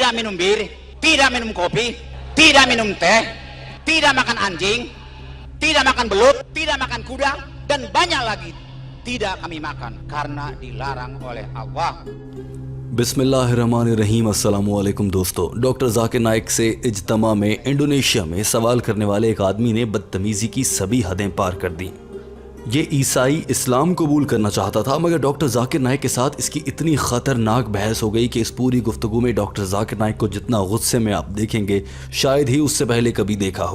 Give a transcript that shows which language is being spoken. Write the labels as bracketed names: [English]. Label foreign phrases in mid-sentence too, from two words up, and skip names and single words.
[Indonesian] tidak minum bir, tidak minum kopi, tidak minum teh, tidak makan anjing, tidak makan belut, tidak makan kuda, dan banyak lagi tidak kami makan karena dilarang oleh Allah. [Arabic] بسم الله الرحمن الرحيم السلام عليكم दोस्तों। [Urdu] ڈاکٹر ذاکر نائیک سے اجتماع میں انڈونیشیا میں سوال کرنے والے ایک آدمی نے بدتمیزی کی سبھی حدیں پار کر دی. یہ عیسائی اسلام قبول کرنا چاہتا تھا، مگر ڈاکٹر ذاکر نائیک کے ساتھ اس کی اتنی خطرناک بحث ہو گئی کہ اس پوری گفتگو میں ڈاکٹر ذاکر نائیک کو جتنا غصے میں آپ دیکھیں گے شاید ہی اس سے پہلے کبھی دیکھا ہو.